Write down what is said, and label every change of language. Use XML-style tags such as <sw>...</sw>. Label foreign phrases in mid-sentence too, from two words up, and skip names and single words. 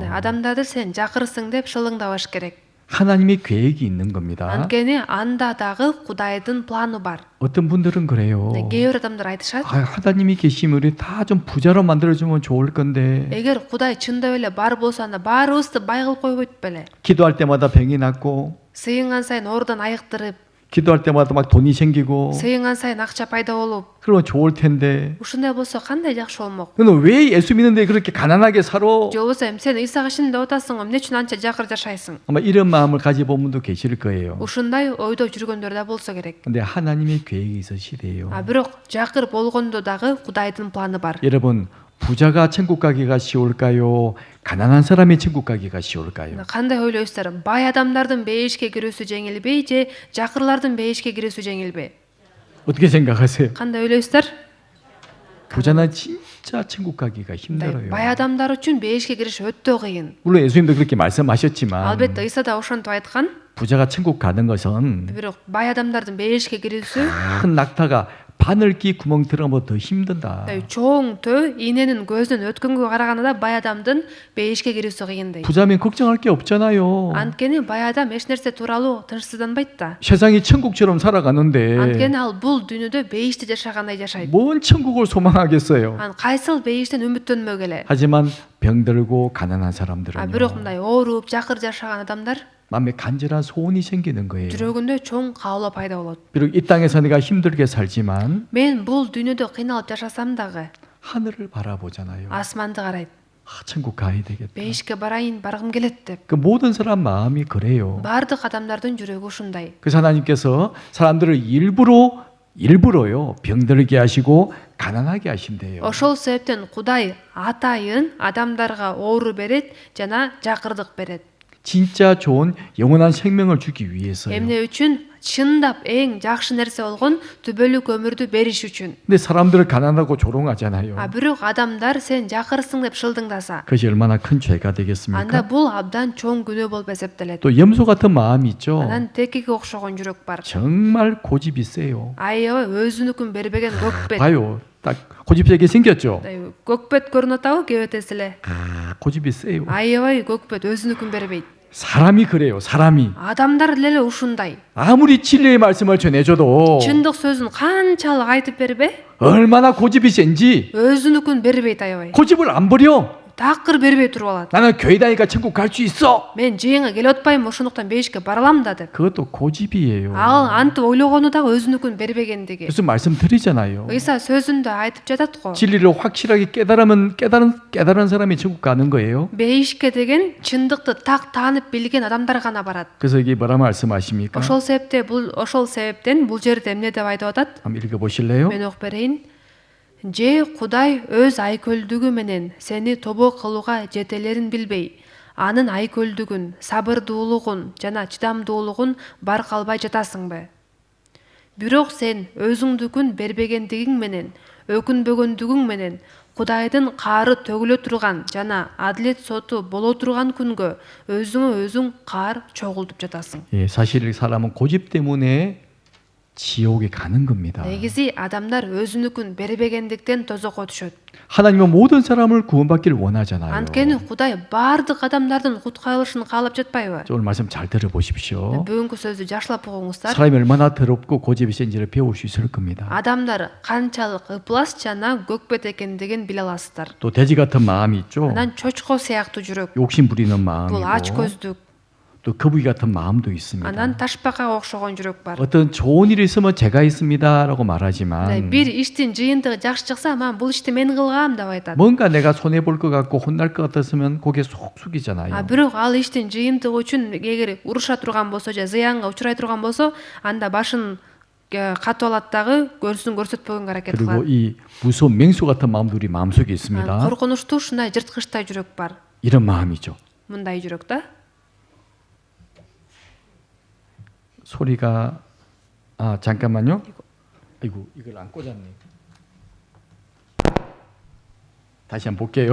<ky>Адамдарды сен жакырсың деп шылыңдабаш керек.</ky> <ko>하나님의 계획이 있는 겁니다.</ko> <ky>Анткени анда дагы Кудайдын планы бар.</ky> <ko>어떤 분들은 그래요.</ko> <ky>Кээ бир адамдар айтышат.</ky> <ko>하나님이 계시면 우리 다 좀 부자로 만들어주면 좋을 건데.</ko> <ky>Эгер Кудай чындап эле бар болсо анда баарыбызды бай кылып койбойт беле?</ky> <ko>기도할 때마다 병이 낫고,</ko> <ky>Сыйынган сайын оорудан айыктырып,</ky> <ko>기도할 때마다 막 돈이 생기고,</ko> <ky>сыйынган сайын акча пайда болуп,</ky> <ko>그러면 좋을 텐데.</ko> <ky>ушундай болсо кандай жакшы болмок?</ky> <ko>너는 왜 예수 믿는데 그렇게 가난하게 살아?</ko> <ky>же болбосо сен Исага ишенип атасың, эмне үчүн анча жакыр жашайсың?</ky> <ko>아마 이런 마음을 가지본 분도 계실 거예요.</ko> <ky>Ушундай ойдо жүргөндөр да болсо керек.</ky> <ko>근데 하나님의 계획이 있으시대요.</ko> <ky>Бирок жакыр болгондо дагы Кудайдын планы бар.</ky> <ko>여러분, 부자가 천국 가기가 쉬울까요? 가난한 사람이 천국 가기가 쉬울까요?</ko> <ky>Кандай ойлойсуздар? Бай адамдардын бейишке кирүүсү жеңилби же жакырлардын бейишке кирүүсү жеңилби?</ky> <ko>어떻게 생각하세요?</ko> <ky>Кандай ойлойсуздар?</ky> <ko>부자는 진짜 천국 가기가 힘들어요.</ko> <ky>Бай адамдар үчүн бейишке кириш өтө кыйын.</ky> <ko>물론 예수님도 그렇게 말씀하셨지만</ko> <ky>Албетте Иса да ошентип айткан.</ky> <ko>부자가 천국 가는 것은</ko> <ky>Бирок бай адамдардын бейишке кирүүсү</ky> <ko>큰 낙타가 바늘기 구멍 들어가면 더 힘든다.</ko> <ky>чоң төө ийненин көзүнөн өткөнгө караганда бай адамдын бейишке кирүүсү кыйын дейт.</ky> <ko>부자면 걱정할 게 없잖아요.</ko> <ky>Анткени бай адам эч нерсе тууралуу тынчсызданбайт да.</ky> <ko>세상이 천국처럼 살아가는데</ko> <ky>Анткени ал бул дүйнөдө бейиште жашагандай жашайт.</ky> <ko>뭔 천국을 소망하겠어요.</ko> <ky>Кайсыл бейиштен үмүттөнмөк эле.</ky> <ko>하지만 병들고 가난한 사람들은요.</ko> <ky>Бирок мындай ооруп, жакыр жашаган адамдар</ky> <ko>마음에 간절한 소원이 생기는 거예요.</ko> <ky>жүрөгүндө чоң каалоо пайда болот.</ky> <ko>비록 이 땅에서 내가 힘들게 살지만</ko> <ky>Мен бул дүйнөдө кыйналып жашасам дагы</ky> <ko>하늘을 바라보잖아요.</ko> <ky>асманды карайт.</ky> <ko>천국 가야 되겠다.</ko> <ky>бейишке барайын баргым келет деп.</ky> <ko>그 모든 사람 마음이 그래요.</ko> <ky>Бардык адамдардын жүрөгү ушундай.</ky> <ko>그래서 하나님께서 사람들을 일부러요 병들게 하시고 가난하게 하신대요.</ko> <ky>Ошол себептен Кудай атайын адамдарга оору берет жана жакырдык берет.</ky> <ko>진짜 좋은 영원한 생명을 주기 위해서요.</ko> <ky>Эмне үчүн? Чындап эң жакшы нерсе болгон түбөлүк өмүрдү бериш үчүн.</ky> <ko>근데 사람들을 가난하고 조롱하잖아요.</ko> <ky>Бирок адамдар сен жакырсың деп шылдыңдаса,</ky> <ko>그것이 얼마나 큰 죄가 되겠습니까?</ko> <ky>анда бул абдан чоң күнөө болуп эсептелет.</ky> <ko>또 염소 같은 마음이 있죠.</ko> <ky>Анан текиге окшогон жүрөк бар.</ky> <ko>정말 고집이 세요.</ko> <ky>Аябай өзүнүкүн бербеген көкбет.</ky> <ko>봐요. 딱 고집세게 생겼죠.</ko> <ky>көкбет көрүнүп атабы кебетеси эле.</ky> <ko>고집이 세요.</ko> <ky>Аябай көкбет өзүнүкүн бербейт.</ky> <ko>사람이 그래요. 사람이</ko> <ky>Адамдар деле ушундай.</ky> <ko>아무리 진리의 말씀을 전해줘도</ko> <ky>Чындык сөзүн канчалык айтып бербе,</ky> <ko>얼마나 고집이 센지</ko> <ky>өзүнүкүн бербейт аябай.</ky> <ko>고집을 안 버려.</ko> <ky>Такыр бербей туруп алат.</ky> <ko>나는 교회 다니까 천국 갈 수 있어.</ko> <ky>Мен жыйынга келип атпайм, ошондуктан бейишке бара алам да деп.</ky> <ko>그것도 고집이에요.</ko> <ky>Ал антип ойлогону дагы өзүнүкүн бербегендиги.</ky> <ko>무슨 말씀 드리잖아요.</ko> <ky>ыйса сөзүндө айтып жатат го.</ky> <ko>진리를 확실하게 깨달은 사람이 천국 가는 거예요.</ko> <ky>Бейишке деген чындыкты так таанып билген адамдар гана барат.</ky> <ko>그래서 이게 뭐라 말씀하십니까?</ko> <ky>Ошол себептен бул жерде эмне деп айтып атат?</ky> <ko>한번 읽어보실래요?</ko> <ky>Мен окуп берейин. Же Кудай өз айкөлдүгү менен сени тобо кылууга жетелерин билбей, анын айкөлдүгүн, сабырдуулугун жана чыдамдуулугун баркалбай жатасыңбы? Бирок сен өзүңдүкүн бербегендигиң менен, өкүнбөгөндүгүң менен Кудайдын каары төгүлө турган жана адилет соту боло турган күнгө өзүңө өзүң каар чогултуп жатасың.</ky> <ko>예, 사실 사람은 고집 때문에 지옥에 가는 겁니다.</ko> <ky>Негизи адамдар өзүнүкүн бербегендиктен тозокко түшөт.</ky> <ko>하나님은 모든 사람을 구원받기를 원하잖아요.</ko> <ky>Анткени Кудай бардык адамдардын куткарылышын каалап жатпайбы?</ky> <ko>오늘 말씀 잘 들어보십시오.</ko> <ky>Бүгүнкү сөздү жакшылап угуңуздар.</ky> <ko>사람이 얼마나 더럽고 고집이 센지를 배울 수 있을 겁니다.</ko> <ky>Адамдар канчалык ыплас жана көкбет экендигин биле аласыздар.</ky> <ko>또 돼지 같은 마음이 있죠.</ko> <ky>Анан чочко сыяктуу жүрөк,</ky> <ko>욕심 부리는</ko> <ky>бул ач</ky> <ko>마음이고</ko> <ky>көздүк,</ky> <ko>또 거북이 같은 마음도 있습니다.</ko> <ky>анан ташпакка окшогон жүрөк бар.</ky> <ko>어떤 좋은 일이 있으면 제가 있습니다라고 말하지만</ko> <ky>Бир иштин жыйынтыгы жакшы чыкса, "Мен бул ишти мен кылгам" деп айтат.</ky> <ko>뭔가 내가 손해 볼 것 같고 혼날 것 같았으면 고개 속 숙이잖아요.</ko> <ky>Бирок ал иштин жыйынтыгы үчүн эгер уруша турган болсо же зыянга учурай турган болсо, анда башын катып алат дагы көрсүн көрсөтпөгөнгө аракет</ky> <ko>그리고</ko> <ky>кылат.</ky> <ko>이 무서운 맹수 같은 마음도 우리 마음속에 있습니다.</ko> <ky>Коркунучтуу ушундай жырткычтай жүрөк бар.</ky> <ko>이런 마음이죠.</ko> <ky>Мындай жүрөк да.</ky> <ko>소리가 잠깐만요. 아이고 이걸 안 꽂았네. 다시 한번 볼게요.</ko>